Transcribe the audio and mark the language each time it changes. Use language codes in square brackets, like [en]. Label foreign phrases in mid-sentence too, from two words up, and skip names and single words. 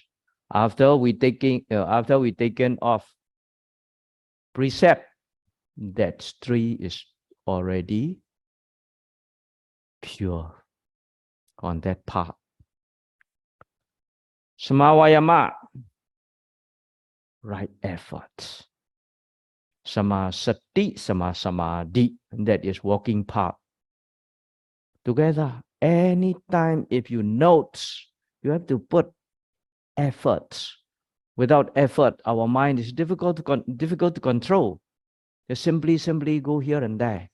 [en] After we taken off precept, that tree is already pure on that path. Samavayama, right efforts. [pi] Sama sati, sama samadhi, [en] that is walking path. Together, anytime if you note, you have to put efforts. Without effort, our mind is difficult to control. Just simply go here and there.